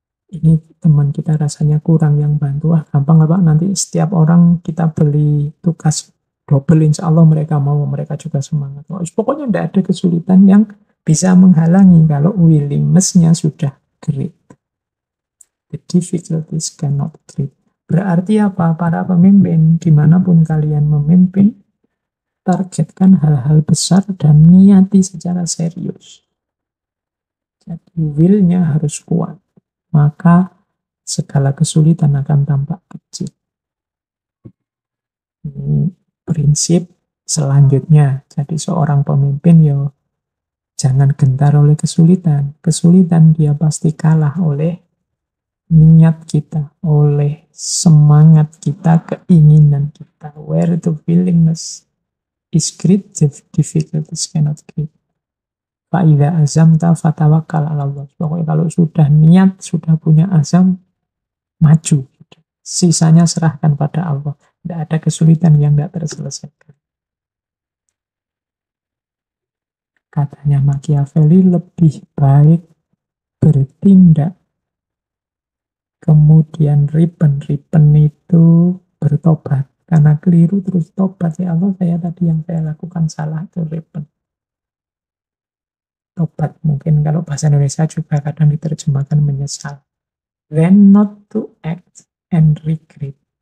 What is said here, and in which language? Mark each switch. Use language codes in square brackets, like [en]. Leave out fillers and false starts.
[id] Ini teman kita rasanya kurang yang bantu, gampang lah Pak, nanti setiap orang kita beli tugas double, insya Allah mereka mau, mereka juga semangat. Pokoknya tidak ada kesulitan yang bisa menghalangi kalau willingness-nya sudah great. [en] The difficulties cannot great. [id] Berarti apa? Para pemimpin, dimanapun kalian memimpin, targetkan hal-hal besar dan niati secara serius. Jadi will-nya harus kuat. Maka segala kesulitan akan tampak kecil. Ini prinsip selanjutnya. Jadi seorang pemimpin jangan gentar oleh kesulitan. Kesulitan dia pasti kalah oleh niat kita, oleh semangat kita, keinginan kita. [en] Where the willingness is great, the difficulties cannot great. [ar] Fa'idha azamta fatawakkal 'ala Allah. [id] Pokoknya kalau sudah niat, sudah punya azam, maju. Sisanya serahkan pada Allah. Tidak ada kesulitan yang tidak terselesaikan. Katanya Machiavelli, lebih baik bertindak kemudian ripen itu bertobat. Karena keliru terus tobat, ya Allah, saya tadi yang saya lakukan salah, itu ripen. Tobat mungkin kalau bahasa Indonesia juga kadang diterjemahkan menyesal. [en] Then not to act and regret.